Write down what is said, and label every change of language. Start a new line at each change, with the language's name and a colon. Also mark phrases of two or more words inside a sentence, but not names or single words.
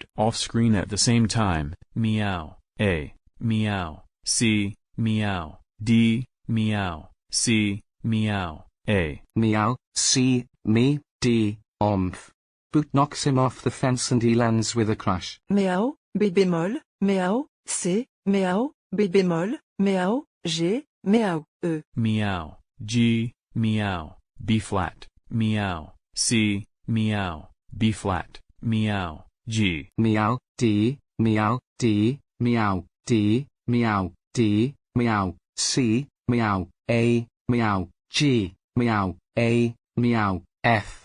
English: Off screen at the same time. Meow, A, meow, C, meow, D, meow, C, meow, A. Meow, C, me, D, omph. Boot knocks him off the fence and he lands with a crash. Meow, B bémol, meow, C, meow, B bémol, meow, G, meow, E. Meow, G, meow, B flat, meow, C, meow, B flat, meow, G. Meow, D, meow, D, meow, D, meow, D, meow, C, meow, A, meow, G, meow, A, meow, F.